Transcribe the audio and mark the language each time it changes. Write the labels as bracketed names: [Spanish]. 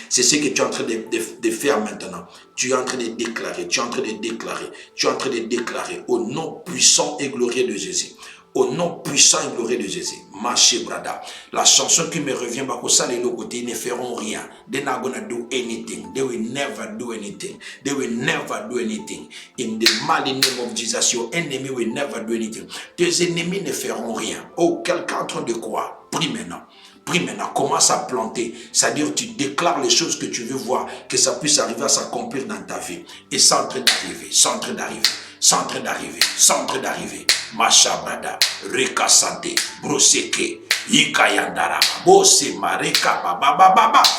[French] C'est ce que tu es en train de faire maintenant. Tu es en train de déclarer, au nom puissant et glorieux de Jésus. Au nom puissant et glorieux de Jésus. Maché brada. La chanson qui me revient, ils ne feront rien. [English] They're not gonna do anything. They will never do anything. They will never do anything. In the mighty name of Jesus, your enemy will never do anything. [French] Tes ennemis ne feront rien. Oh, quelqu'un en train de croire. Prie maintenant. Prie maintenant, commence à planter. C'est-à-dire, tu déclares les choses que tu veux voir, que ça puisse arriver à s'accomplir dans ta vie. Et c'est en train d'arriver, c'est en train d'arriver, c'est en train d'arriver, c'est en train d'arriver. Machabada, Rekasante, Broseke, Yikayandara, Bose, Mareka, Baba.